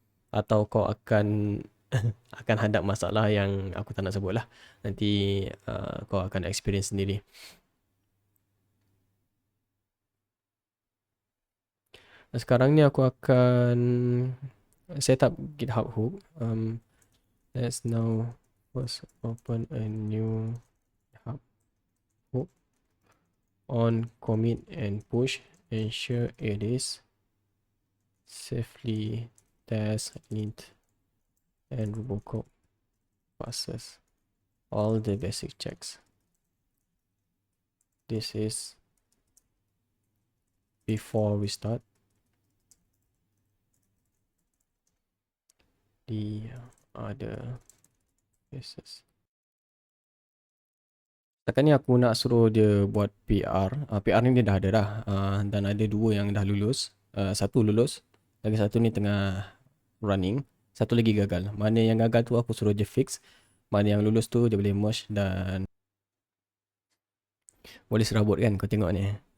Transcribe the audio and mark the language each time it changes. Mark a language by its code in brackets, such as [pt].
[ms] Atau kau akan akan hadap masalah yang aku tak nak sebut lah. Nanti kau akan experience sendiri. Dan sekarang ni aku akan set up GitHub hook. [en] Let's now first open a new GitHub hook. On commit and push, ensure it is safely test init and robocop passes all the basic checks. This is before we start the other cases. [ms] Setakat ni aku nak suruh dia buat PR. PR ni dia dah ada dah. Dan ada dua yang dah lulus. Satu lulus. Lagi satu ni tengah running. Satu lagi gagal. Mana yang gagal tu aku suruh dia fix. Mana yang lulus tu dia boleh merge dan boleh serabut kan kau tengok ni.